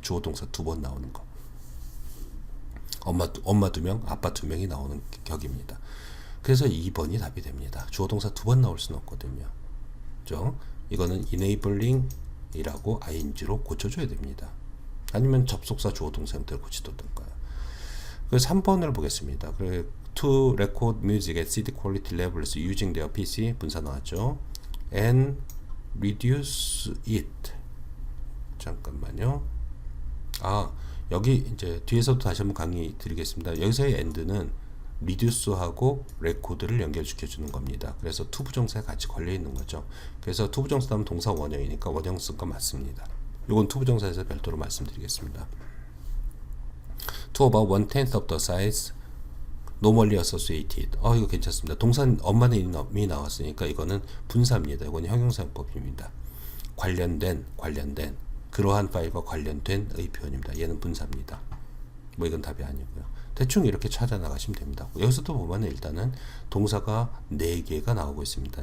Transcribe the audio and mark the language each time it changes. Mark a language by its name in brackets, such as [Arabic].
[Korean] 주어 동사 2번 나오는 거. 엄마 2명, 아빠 2명이 나오는 격입니다. 그래서 2번이 답이 됩니다. 주어 동사 2번 나올 수는 없거든요. 그죠? 이거는 enabling 이라고 ing로 고쳐줘야 됩니다. 아니면 접속사 주어 동사 형태를 고치던가요. 그래서 3번을 보겠습니다. [English] To record music at CD quality levels using their PC [Korean] 분사 나왔죠. [English] And reduce it. [Korean] 잠깐만요. 여기 이제 뒤에서도 다시 한번 강의 드리겠습니다. 여기서의 and는 reduce하고 record를 연결시켜 주는 겁니다. 그래서 to 부정사에 같이 걸려 있는 거죠. 그래서 to 부정사 다음 동사 원형이니까 원형 쓴 거 맞습니다. 이건 to 부정사에서 별도로 말씀드리겠습니다. [English] To about 1/10 of the size normally associated. [Korean] 이거 괜찮습니다. 동사 엄마는 이미 나왔으니까 이거는 분사입니다. 이건 형용사용법입니다. 관련된 그러한 파일과 관련된의 표현입니다. 얘는 분사입니다. 뭐 이건 답이 아니고요. 대충 이렇게 찾아 나가시면 됩니다. 여기서도 보면 일단은 동사가 4개가 나오고 있습니다.